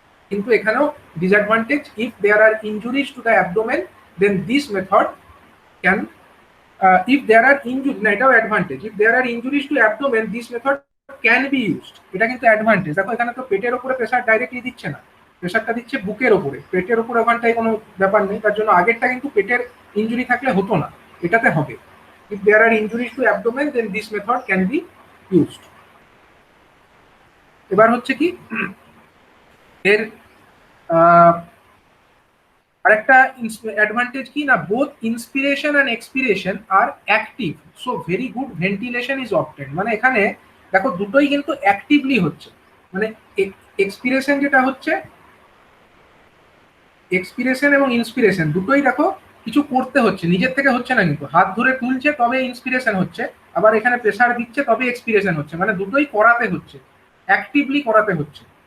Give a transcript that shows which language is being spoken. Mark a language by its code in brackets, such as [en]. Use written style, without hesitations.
[bn] কিন্তু এখানেও [en] disadvantage, if there are injuries to the abdomen then this method can if there are injuries, [bn] না এটাও advantage, [en] if there are injuries to abdomen this method can be used। [bn] এটা কিন্তু advantage. দেখো এখানে তো পেটের উপরে প্রেসার ডাইরেক্টলি দিচ্ছে না, প্রেসারটা দিচ্ছে বুকের উপরে, পেটের উপরে ওখানটায় কোনো ব্যাপার নেই, তার জন্য আগেরটা কিন্তু পেটের ইনজুরি থাকলে হতো না, এটাতে হবে। [en] if there are injuries to abdomen then this method can be used। [bn] এবার হচ্ছে কি এর আরেকটা অ্যাডভান্টেজ কি না, [en] Both inspiration and expiration are active, so very good ventilation is obtained. [bn] মানে এখানে দেখো দুটোই কিন্তু অ্যাক্টিভলি হচ্ছে, মানে এক্সপিরেশন যেটা হচ্ছে, এক্সপিরেশন এবং ইন্সপিরেশন দুটোই দেখো কিছু করতে হচ্ছে, নিজের থেকে হচ্ছে না, কিন্তু হাত ধরে তুলছে তবে ইন্সপিরেশন হচ্ছে, আবার এখানে প্রেসার দিচ্ছে তবে এক্সপিরেশন হচ্ছে, মানে দুটোই করাতে হচ্ছে, অ্যাক্টিভলি করাতে হচ্ছে।